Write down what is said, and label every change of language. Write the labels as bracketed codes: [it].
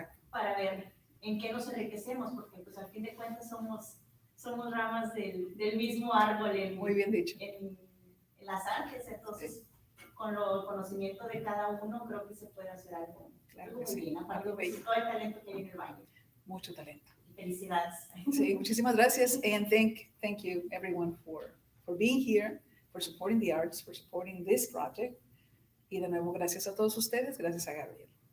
[es] Para ver en qué nos enriquecemos, porque pues al fin de cuentas somos ramas del mismo árbol muy bien dicho. En las artes. Entonces con el conocimiento de cada uno creo que se puede hacer algo, muy bien, aparte de todo el talento que hay en el baile. Mucho talento. Felicidades. Sí, muchísimas gracias, [en] and thank you everyone for being here, for supporting the arts, for supporting this project. [es] Y de nuevo, gracias a todos ustedes, gracias a Gabriel.